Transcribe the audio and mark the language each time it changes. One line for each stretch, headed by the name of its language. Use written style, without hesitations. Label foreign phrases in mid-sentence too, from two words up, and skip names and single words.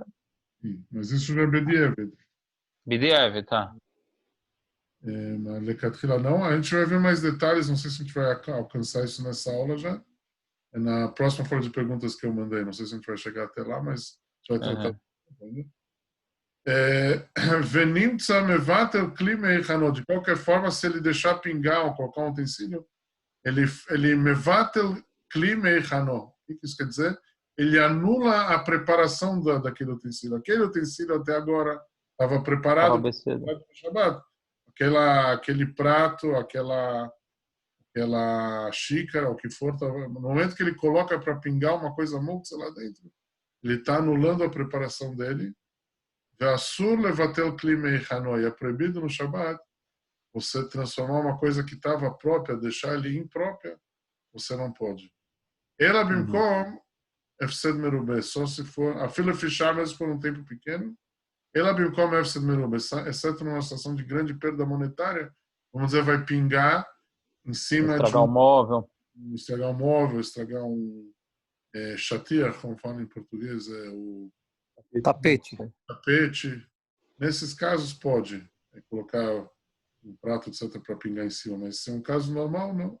Portuguese: Sim, mas isso já é bedieved. Bedieved, tá. Mas lecatchila não. A gente vai ver mais detalhes, não sei se a gente vai alcançar isso nessa aula já. É na próxima folha de perguntas que eu mandei, não sei se a gente vai chegar até lá, mas a gente vai tratar.
Hebrew: ונמצא מבטל כלי מהכנו.
Portuguese: De qualquer forma, se ele deixar pingar ou colocar um utensílio, ele
Hebrew: מבטל כלי מהכנו.
Portuguese: O que isso quer dizer? Ele anula a preparação daquele utensílio. Aquele utensílio até agora estava preparado para o Shabbat. Aquele prato, aquela xícara, o que for, no momento que ele coloca para pingar uma coisa muktzeh lá dentro, ele está anulando a preparação dele.
Hebrew: ואסור לבטל כלי מהכנו,
Portuguese: e é proibido no Shabbat você transformar uma coisa que estava própria, deixar ele imprópria, você não pode.
Hebrew: אלא במקום הפסד מרובה,
Portuguese: só se for, a fila fechar mesmo por um tempo pequeno,
Hebrew: אלא במקום הפסד מרובה,
Portuguese: exceto numa situação de grande perda monetária, vamos dizer, vai pingar em cima estragar um móvel. Estragar um móvel, estragar um chatir, como fala em português, o tapete. Nesses casos pode colocar um prato, etc., para pingar em cima, mas se é um caso normal, não.